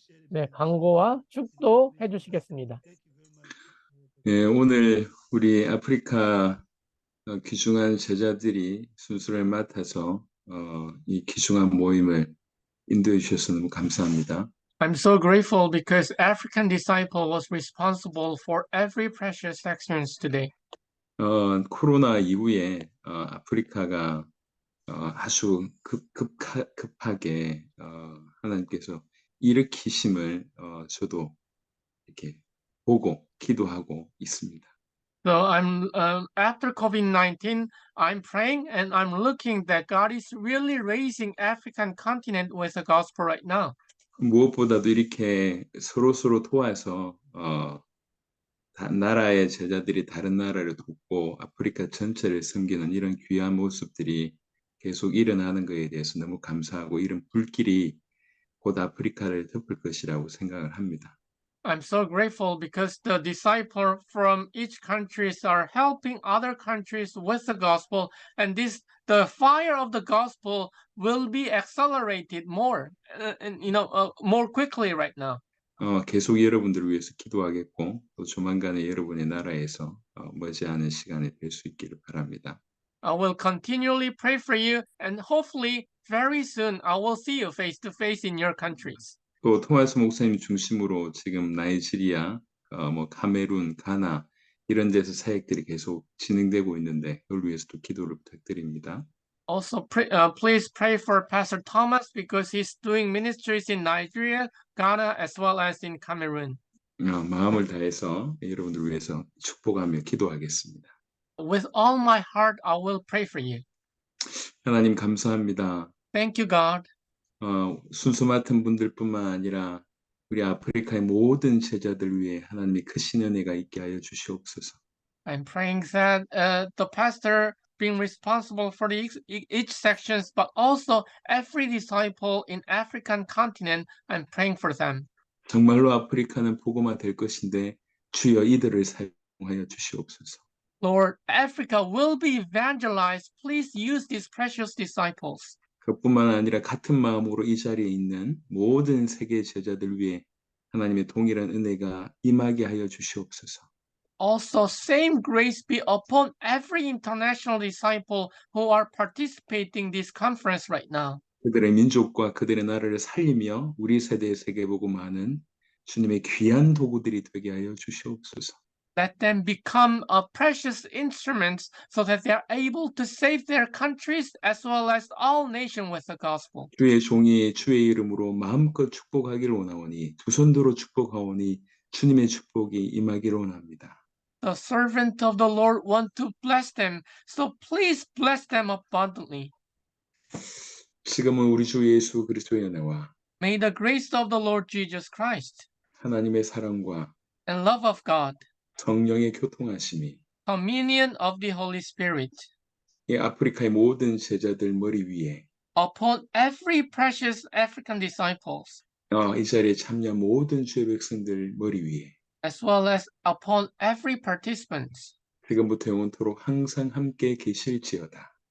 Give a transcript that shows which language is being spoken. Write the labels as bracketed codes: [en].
[ko] 네, 광고와 축도 해주시겠습니다. 네, 오늘 우리 아프리카 귀중한 제자들이 순서를 맡아서 이 귀중한 모임을 인도해 주셔서 너무 감사합니다. [en] I'm so grateful because African disciple was responsible for every precious sections today. [ko] 코로나 이후에 아프리카가 아주 급하게 하나님께서 일으키심을 저도 이렇게 보고 기도하고 있습니다. [en] So I'm after COVID-19, I'm praying and I'm looking that God is really raising African continent with the gospel right now. [ko] 무엇보다도 이렇게 서로 도와서 나라의 제자들이 다른 나라를 돕고 아프리카 전체를 섬기는 이런 귀한 모습들이 계속 일어나는 것에 대해서 너무 감사하고 이런 불길이 곧 아프리카를 덮을 것이라고 생각을 합니다. [en] I'm so grateful because the disciples from each countries are helping other countries with the gospel, and the fire of the gospel will be accelerated more, more quickly right now. [ko] 계속 여러분들을 위해서 기도하겠고 또 조만간에 여러분의 나라에서 머지않은 시간에 뵐 수 있기를 바랍니다. [en] I will continually pray for you, and hopefully very soon I will see you face to face in your countries. [ko] 또 토마스 목사님 중심으로 지금 나이지리아, 카메룬, 가나 이런 데서 사역들이 계속 진행되고 있는데 그걸 위해서도 기도를 부탁드립니다. [en] Also, please pray for Pastor Thomas because he's doing ministries in Nigeria, Ghana, as well as in Cameroon. [ko] 마음을 다해서 여러분들 위해서 축복하며 기도하겠습니다. [en] With all my heart, I will pray for you. [ko] 하나님 감사합니다. [en] Thank you, God. [ko] 순서 맡은 분들뿐만 아니라 우리 아프리카의 모든 제자들 위해 하나님의 크신 은혜가 있게 하여 주시옵소서. [en] I'm praying that the pastor being responsible for each sections, but also every disciple in African continent, I'm praying for them. [ko] 정말로 아프리카는 복음화 될 것인데 주여 이들을 사용하여 주시옵소서. [en] Lord, Africa will be evangelized. Please use these precious disciples. [ko] 그뿐만 아니라 같은 마음으로 이 자리에 있는 모든 세계 제자들 위해 하나님의 동일한 은혜가 임하게 하여 주시옵소서. [en] Also, same grace be upon every international disciple who are participating this conference right now. [ko] 그들의 민족과 그들의 나라를 살리며 우리 세대의 세계복음화는 주님의 귀한 도구들이 되게 하여 주시옵소서. [en] Let them become precious instruments so that they are able to save their countries as well as all nations with the gospel. [ko] 주의 종이 주의 이름으로 마음껏 축복하기를 원하오니 두 손으로 축복하오니 주님의 축복이 임하기를 원합니다. [en] The servant of the Lord want to bless them, so please bless them abundantly. [ko] 지금은 우리 주 예수 그리스도의 은혜와 [en] May the grace of the Lord Jesus Christ [ko] 하나님의 사랑과 [en] and love of God, [ko] 성령의 교통하심이 [en] communion of the Holy Spirit, [ko] 이 아프리카의 모든 제자들 머리 위에 [en] upon every precious African disciples, [ko] 이 자리에 참여한 모든 주의 백성들 머리 위에 [en] as well as upon every participant, [ko] 지금부터 영원토록 항상 함께 계실지어다.